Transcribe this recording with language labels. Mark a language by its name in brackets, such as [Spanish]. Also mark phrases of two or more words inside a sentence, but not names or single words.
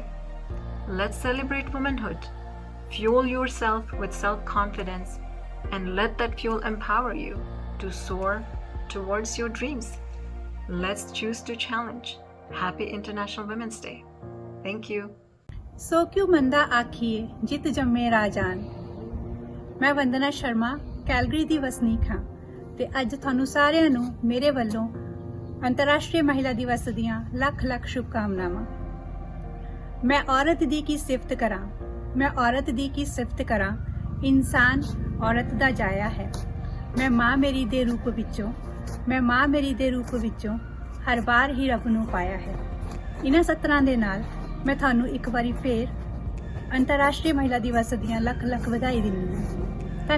[English] Let's celebrate womanhood. Fuel yourself with self-confidence and let that fuel empower you to soar towards your dreams. Let's choose to challenge. Happy International Women's Day. Thank you. [Punjabi] ਸੋ ਕਿਉਂ ਮੰਦਾ ਆਖੀਏ ਜਿਤ ਜੰਮੇ ਰਾਜਾਨ। ਮੈਂ ਵੰਦਨਾ ਸ਼ਰਮਾ ਕੈਲਗਰੀ ਦੀ ਵਸਨੀਕ ਹਾਂ ਤੇ ਅੱਜ ਤੁਹਾਨੂੰ ਸਾਰਿਆਂ ਨੂੰ ਮੇਰੇ ਵੱਲੋਂ ਅੰਤਰਰਾਸ਼ਟਰੀ ਮਹਿਲਾ ਦਿਵਸ ਦੀਆਂ ਲੱਖ ਲੱਖ ਸ਼ੁਭਕਾਮਨਾਵਾਂ। ਮੈਂ ਔਰਤ ਦੀ ਕੀ ਸਿਫ਼ਤ ਕਰਾਂ, ਮੈਂ ਔਰਤ ਦੀ ਕੀ ਸਿਫ਼ਤ ਕਰਾਂ, ਇਨਸਾਨ ਔਰਤ ਦਾ ਜਾਇਆ ਹੈ। ਮੈਂ ਮਾਂ ਮੇਰੀ ਦੇ ਰੂਪ ਵਿਚੋਂ, ਮੈਂ ਮਾਂ ਮੇਰੀ ਦੇ ਰੂਪ ਵਿਚੋਂ ਹਰ ਬਾਰ ਹੀ ਰੱਬ ਨੂੰ ਪਾਇਆ ਹੈ। ਇਨ੍ਹਾਂ ਸਤਰਾਂ ਦੇ ਨਾਲ ਮੈਂ ਥਾਨੂੰ ਇੱਕ ਬਾਰੀ ਫਿਰ ਅੰਤਰਰਾਸ਼ਟਰੀ ਮਹਿਲਾ ਦਿਵਸ ਦੀਆਂ ਲੱਖ ਲੱਖ ਵਧਾਈ ਦਿੰਦੀ ਹਾਂ।